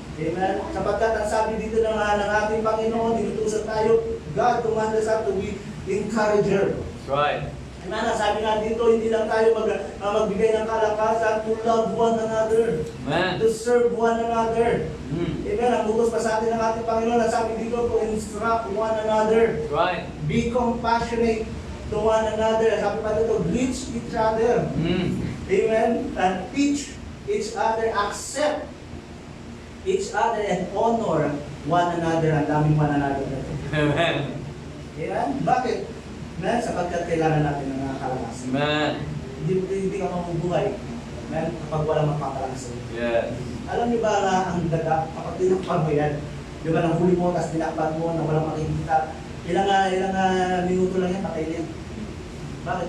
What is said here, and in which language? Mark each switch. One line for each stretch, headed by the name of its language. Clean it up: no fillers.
Filipino: Amen? Sapagkat ang sabi dito ng ating Panginoon, dinutusan tayo,
English: God commands us to be encourager. That's right. Amen?
Filipino: Ang sabi nga dito, hindi lang tayo magbigay ng kalakasan,
English: to love one another, Amen. to serve one another. Mm. Amen?
Filipino: Ang utos pa sa atin ng ating Panginoon, ang sabi dito,
English: to instruct one another. That's right. Be compassionate to one another.
Filipino: Sabi pa dito,
English: reach each other. Mm. Amen? And teach each other, accept each other, and honor one another.
Filipino: Ang daming
English: one another
Filipino: na ito. Amen. Amen? Bakit? Amen? Sapagkat kailangan natin ng mga kalakasan. Amen. Hindi ka mabubuhay. Amen? Kapag walang magpapalakas sa iyo.
English: Yes.
Filipino: Alam niyo ba na ang daga, kapag tinakpan mo yan, di ba nang huli mo, tapos tinakpan mo na walang makikita, ilang minuto lang yan, patay yan. Bakit?